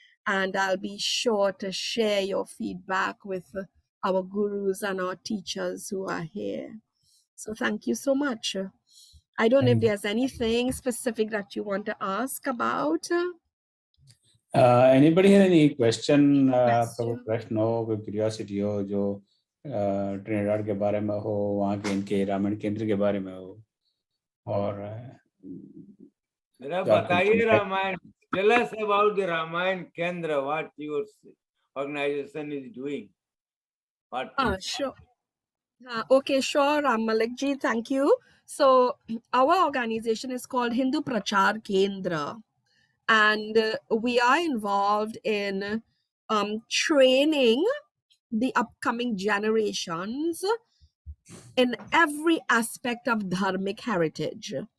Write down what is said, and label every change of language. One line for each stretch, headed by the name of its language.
English: And I'll be sure to share your feedback with our gurus and our teachers who are here. So thank you so much. I don't know if Thank you. there's anything specific that you want to ask about. Anybody have any question? Question.
Hindi: प्रश्न हो, कोई curiosity हो जो Trinidad के बारे में हो, वहाँ के इनके रामायण केंद्र के बारे में हो, और जरा बताइए Ramayan.
English: Tell us about the Ramayana Kendra. What your organization is doing. What? Sure. Okay, sure, Ram Malik ji, thank you. So our organization is called Hindu Prachar Kendra, and we are involved in training the upcoming generations in every aspect of dharmic heritage.